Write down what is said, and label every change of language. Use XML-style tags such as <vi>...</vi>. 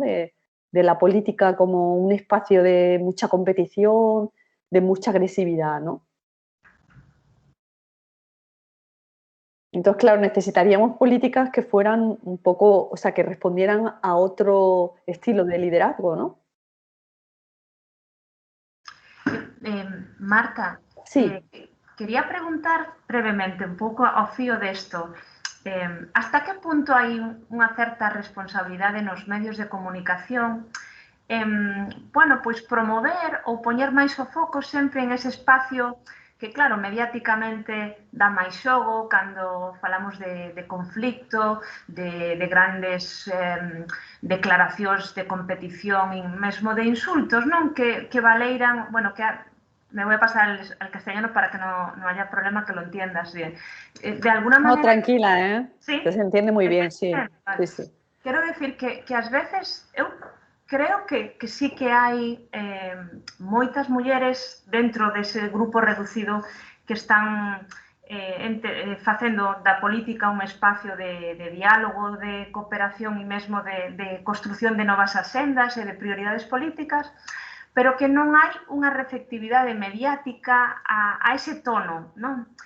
<es>de la política como un espacio de mucha competición, de mucha agresividad, ¿no? Entonces, claro, necesitaríamos políticas que fueran un poco, o sea, que respondieran a otro estilo de liderazgo, ¿no? Marta, sí.</es> <gl>Quería preguntar brevemente, un pouco ao fío desto, hasta que punto hai unha certa responsabilidade nos medios de comunicación bueno, pois promover ou poñer máis o foco sempre en ese espacio que, claro, mediáticamente dá máis xogo cando falamos de conflicto, de grandes declaracións de competición e mesmo de insultos, non? Que valeiran,</gl> <es>bueno, que me voy a pasar al castellano para que no haya problema que lo entiendas bien. De alguna manera... No, tranquila, ¿eh? ¿Sí? Se entiende muy bien, sí. Vale. Sí.</es> <gl>Quero decir que ás veces eu creo que sí que hai moitas mulleres dentro dese grupo reducido que están facendo da política un espacio de diálogo, de cooperación e mesmo de construción de novas asendas e de prioridades políticas, pero que non hai unha receptividade mediática a ese tono, non?</gl>